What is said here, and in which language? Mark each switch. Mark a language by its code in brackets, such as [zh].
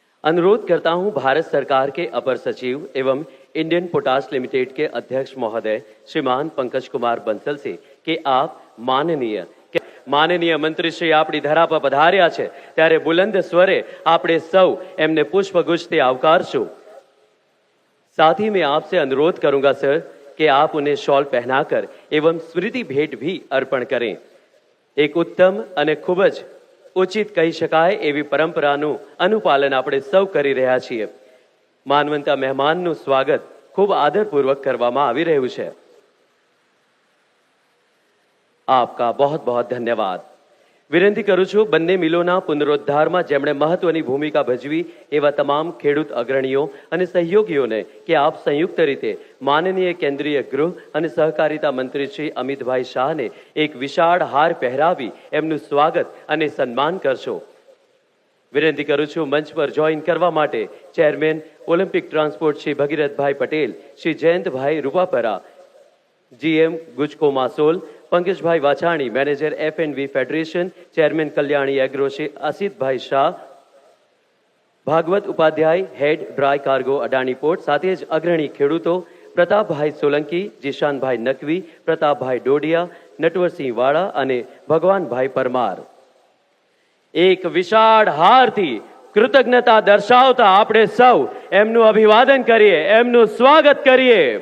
[hi] अनुरोध करता हूं भारत सरकार के अपर सचिव एवं इंडियन पोटाश लिमिटेड के अध्यक्ष महोदय श्रीमान पंकज कुमार बंसल से कि आप माननीय मंत्री श्री [gu] આપણી ધરા પર પધાર્યા છે ત્યારે બુલંદ સ્વરે આપણે સૌ એમને પુષ્પગુચ્છથી આવકારશું. [hi] साथ ही मैं आपसे अनुरोध करूंगा सर कि आप उन्हें शॉल पहनाकर एवं स्मृति भेंट भी अर्पण करें. एक उत्तम [gu] અને ખૂબ જ ઉચિત કહી શકાય એવી પરંપરાનું અનુપાલન આપણે સૌ કરી રહ્યા છીએ. માનવંતા મહેમાનનું સ્વાગત ખૂબ આદરપૂર્વક કરવામાં આવી રહ્યું છે. આપકા [hi] बहुत बहुत [gu] ધન્યવાદ. વિનંતી કરું છું બંને મિલોના પુનરુદ્ધારમાં જેમણે મહત્વની ભૂમિકા ભજવી એવા તમામ ખેડૂત અગ્રણીઓ અને સહયોગીઓને કે આપ સંયુક્ત રીતે માનનીય કેન્દ્રીય ગૃહ અને સહકારિતા મંત્રી શ્રી અમિતભાઈ શાહને એક વિશાળ હાર પહેરાવી એમનું સ્વાગત અને સન્માન કરશો. વિનંતી કરું છું મંચ પર જોઈન કરવા માટે ચેરમેન ઓલિમ્પિક ટ્રાન્સપોર્ટ શ્રી ભગીરથભાઈ પટેલ, શ્રી જયંતભાઈ રૂપાપરા, [hi] GM गुजको मासोल, पंकज भाई वाछाणी, manager F&V federation, chairman Kalyani agro Shri Asit भाई Shah, Bhagavat Upadhyay, head dry cargo अडाणी पोर्ट, साथ ही अग्रणी खेडूतो प्रताप भाई सोलंकी, जिशान भाई नकवी, प्रताप भाई डोडिया, नटवर सिंह वाड़ा અને ભગવાન ભાઈ પરમાર. [gu] એક વિશાળ હારથી કૃતજ્ઞતા દર્શાવતા આપણે સૌ એમનું અભિવાદન કરીએ, એમનું સ્વાગત કરીએ.